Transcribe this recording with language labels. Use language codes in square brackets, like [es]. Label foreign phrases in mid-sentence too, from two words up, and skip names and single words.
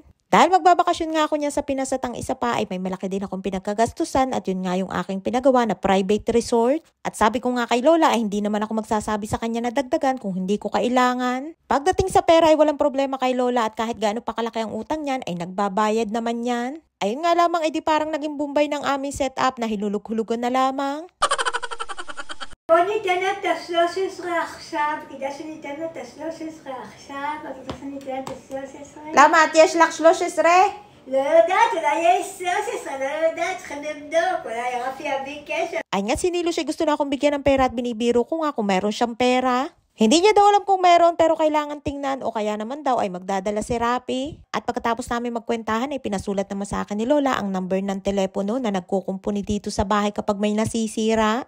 [tl] Dahil magbabakasyon nga ako niya sa Pinas at ang isa pa ay may malaki din akong pinagkagastusan at yun nga yung aking pinagawa na private resort. At sabi ko nga kay Lola ay hindi naman ako magsasabi sa kanya na dagdagan kung hindi ko kailangan. Pagdating sa pera ay walang problema kay Lola at kahit gaano pa kalaki ang utang niyan ay nagbabayad naman yan. Ayun nga lamang ay di parang naging Bombay ng aming setup na hinulog-hulugan na lamang. [he] בוא ניתן את ה-13 עכשיו, כדאי שניתן את ה-13 עכשיו, כדאי שניתן את ה-13. למה? את יש לך 13? לא יודעת, אולי יש 13, לא יודעת, צריכים לבדוק, אולי רפי יביא קשר. [tl] Ay nga sinilo siya gusto na akong bigyan ng pera at binibiro ko nga kung meron siyang pera. Hindi niya daw alam kung meron pero kailangan tingnan o kaya naman daw ay magdadala si Rapi. At pagkatapos namin magkwentahan ay pinasulat naman sa akin ni Lola ang number ng telepono na nagkukumpuni dito sa bahay kapag may nasisira.